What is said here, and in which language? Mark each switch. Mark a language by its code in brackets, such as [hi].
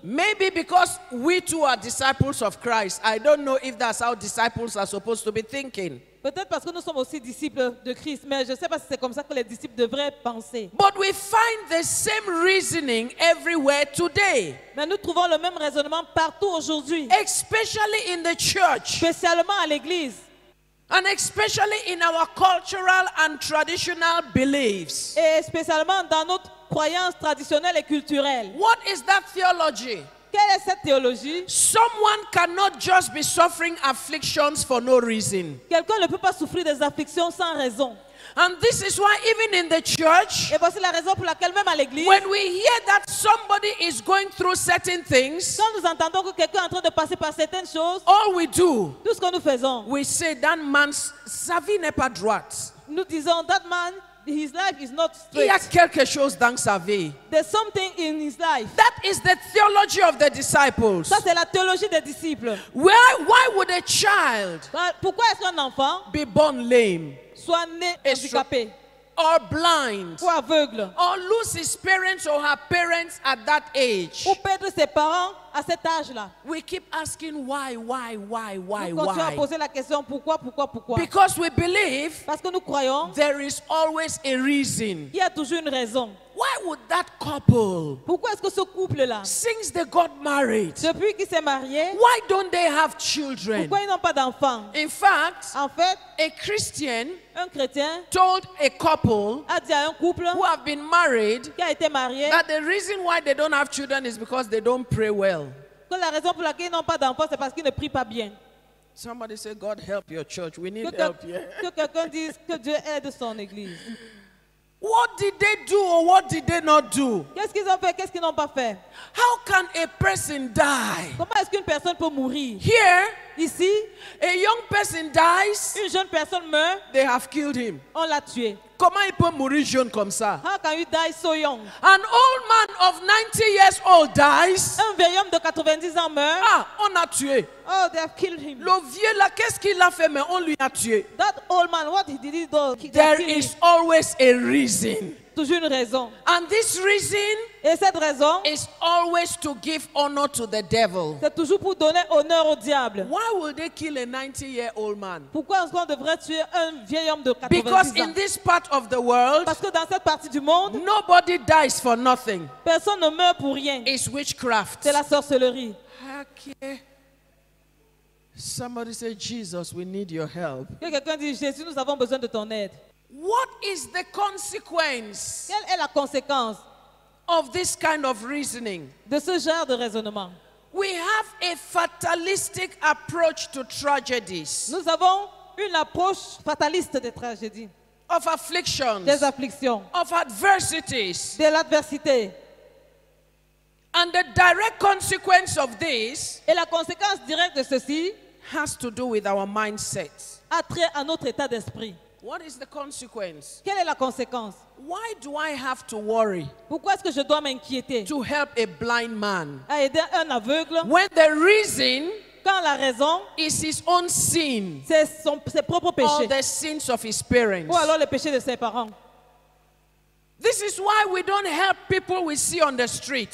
[en] Maybe because we too are disciples of Christ. I don't know if that's how disciples are supposed to be thinking. [fr] Peut-être parce que nous sommes aussi disciples de Christ, mais je ne sais pas si c'est comme ça que les disciples devraient penser. [en] But we find the same reasoning everywhere today, [fr] Mais nous trouvons le même raisonnement partout aujourd'hui, [en] especially in the church [fr] spécialement à l'église [en] and especially in our cultural and traditional beliefs. [fr] et spécialement dans notre croyance traditionnelle et culturelle. [en] What is that theology? [fr] Quelle est cette théologie? [en] Someone cannot just be suffering afflictions for no reason. [fr] Quelqu'un ne peut pas souffrir des afflictions sans raison. [en] And this is why even in the church, [fr] Et voici la raison pour laquelle même à l'église, [en] when we hear that somebody is going through certain things, [fr] quand nous entendons que quelqu'un est en train de passer par certaines choses, [en] all we do, [fr] tout ce que nous faisons, [en] we say that man's [fr] sa vie n'est pas droite. nous disons, [en] that man, his life is not [fr] Il y a [en] straight. [fr] quelque chose dans sa vie. [en] There's something in his life. That is the theology of the disciples. [fr] Ça, c'est la théologie des disciples. [en] Why would a child [fr] Pourquoi est-ce qu'un enfant [en] be born lame? [fr] soit né Et handicapé? [en] or blind, [fr] ou aveugle, [en] or lose his parents or her parents at that age. [fr] ou perdre ses parents à cet âge-là. [en] We keep asking why. [fr] Nous continuons à poser la question pourquoi. [en] Because we believe [fr] Parce que nous croyons [en] there is always a reason. [fr] qu'il y a toujours une raison. [en] Why would that couple, [fr] Pourquoi est-ce que ce couple-là, [en] since they got married, [fr] depuis qu'il s'est marié, [en] why don't they have children? [fr] pourquoi ils n'ont pas d'enfants? [en] In fact, [fr] En fait, [en] a Christian [fr] un chrétien [en] told a couple [fr] a dit à un couple [en] who have been married [fr] qui a été marié [en] that the reason why they don't have children is because they don't pray well. [fr] que la raison pour laquelle ils n'ont pas d'enfants, c'est parce qu'ils ne prient pas bien. [en] Somebody say, God help your church. We need [fr] Que [en] help here. [fr] quelqu'un dise que Dieu aide son église. [en] What did they do or what did they not do? [fr] Qu'est-ce qu'ils ont fait, qu'est-ce qu'ils n'ont pas fait? [en] How can a person die? [fr] Comment est-ce qu'une personne peut mourir? [en] Here, [fr] Ici, [en] a young person dies, [fr] une jeune personne meurt, [en] they have killed him. [fr] on l'a tué. Comment il peut mourir jeune comme ça? [en] How can you die so young? An old man of 90 years old dies. [fr] Un vieil homme de 90 ans meurt. Ah, on a tué. [en] Oh, they have killed him. [fr] Le vieux là, qu'est-ce qu'il a fait? Mais on lui a tué. [en] That old man, what did he do? They There killed him. is always a reason. [fr] Toujours une raison. [en] And this reason [fr] Et cette raison, [en] is always to give honor to the devil. [fr] c'est toujours pour donner honneur au diable. [en] Why would they kill a 90-year-old man? [fr] Pourquoi est-ce qu'on devrait tuer un vieil homme de 90 [en] Because [fr] ans? [en] in this part of the world, [fr] Parce que dans cette partie du monde, [en] nobody dies for nothing. [fr] personne ne meurt pour rien. [en] It's witchcraft. [fr] C'est la sorcellerie. [en] Okay. Somebody say, Jesus, we need your help. [fr] Que quelqu'un dise, Jésus, nous avons besoin de ton aide. [en] What is the consequence [fr] Quelle est la conséquence [en] of this kind of reasoning? [fr] de ce genre de raisonnement? [en] We have a fatalistic approach to tragedies, [fr] Nous avons une approche fataliste des tragédies, [en] of afflictions, [fr] des afflictions, [en] of adversities. [fr] de l'adversité. [en] And the direct consequence of this [fr] Et la conséquence directe de ceci [en] has to do with our mindset. [fr] a trait à notre état d'esprit. [en] What is the consequence? [fr] Quelle est la conséquence? [en] Why do I have to worry [fr] Pourquoi est-ce que je dois m'inquiéter [en] to help a blind man [fr] à aider un aveugle [en] when the reason [fr] quand la raison, [en] is his own sin [fr] c'est ses propres [en] or [fr] péchés [en] the sins of his parents? [fr] ou alors les péchés de ses parents? [en] This is why we don't help people we see on the streets.